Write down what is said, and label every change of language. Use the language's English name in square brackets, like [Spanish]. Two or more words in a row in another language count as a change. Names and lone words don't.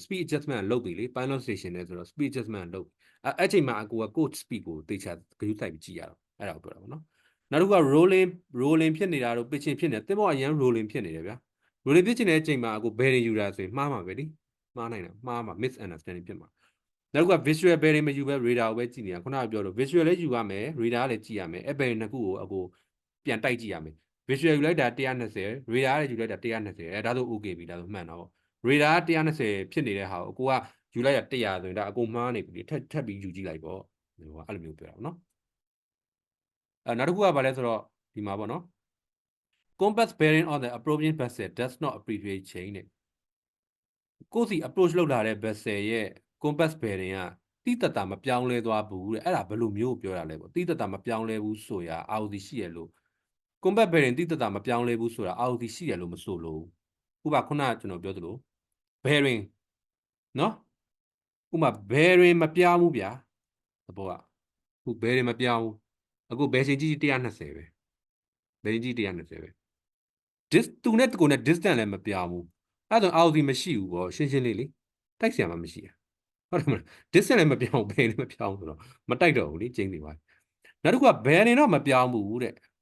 [English] speed adjustment [Burmese] လုပ်ပြီလေ [English] pilot station [Burmese] နဲ့ဆိုတော့ [English] speed adjustment [Burmese] လုပ်အဲ့ချိန်မှာအကိုက [English] code speed [Burmese] ကိုတေချာဂရုစိုက်ပြီးကြည့်ရတော့အဲ့ဒါကိုပြောတာပေါ့နော်နောက်တစ်ခုက rolling ဖြစ်နေတာတော့ pitching ဖြစ်နေတယ်တင်မောအရင် rolling ဖြစ်နေတယ်ဗျာ rolling ဖြစ်နေတဲ့အချိန်မှာအကို bearing ယူတာဆိုရင်မှားမှာပဲလေမှားနိုင်တာမှားမှာ misunderstanding ဖြစ်မှာနောက်တစ်ခုက [English] visual bearing [Burmese] မယူဘဲ radar ကိုပဲကြည့်နေတာခုနကပြောလို့ visual လည်းယူရမယ် radar လည်းကြည့်ရမယ်အဲ့ bearing နှစ်ခုကိုအကိုပြန်တိုက်ကြည့်ရမယ် visual ယူလိုက်တာ120 radar လည်းယူလိုက်တာ120အဲဒါဆို okay ပြီဒါဆိုမှန်တော့ radar 120ဖြစ်နေတဲ့ဟာကိုအကိုကယူလိုက်တာ100ဆိုရင်ဒါအကိုမှားနေပြီထပ်ပြီးယူကြည့်လိုက်ပေါ့ဟိုအဲ့လိုမျိုးပြောတာနော်နောက်တစ်ခုကဘာလဲဆိုတော့ဒီမှာပေါ့နော် [English] compass bearing on the approaching vessel does not abbreviate chain [Burmese] နဲ့ကိုစီ approach လုပ်လာတဲ့ vessel ရဲ့ [English] compass bearing [Burmese] ကတိတတမပြောင်းလဲသွားဘူးတဲ့အဲ့ဒါဘယ်လိုမျိုးပြော တာလဲပေါ့တိတတမပြောင်းလဲဘူးဆိုရ ROC ရှိရလို့ [English] compass bearing [Burmese] တိတတမပြောင်းလဲဘူးဆိုတာ ROC ရှိရလို့မ ဆိုလို့ဥပမာခုနကကျွန်တော်ပြောသလို bearing နော်ဥပမာ bearing မပြောင်းဘူးဗျာသဘောကခု bearing မပြောင်းဘူးအခု bearing ကြီး120ပဲ bearing ကြီး120ပဲ သူနဲ့ကိုနဲ့ distance လည်းမပြောင်းဘူးအဲ့ဒါဆို ROC မရှိဘူးပေါ့ရှင်းရှင်းလေးလေတိုက်ဆရာမှမရှိရဟုတ်တယ်မလား distance လည်းမပြောင်းဘူး bearing လည်းမပြောင်းဘူးဆိုတော့မတိုက်တော့ဘူးလေကျင်းနေပါနောက်တစ်ခုက bearing တော့မပြောင်းဘူးတဲ့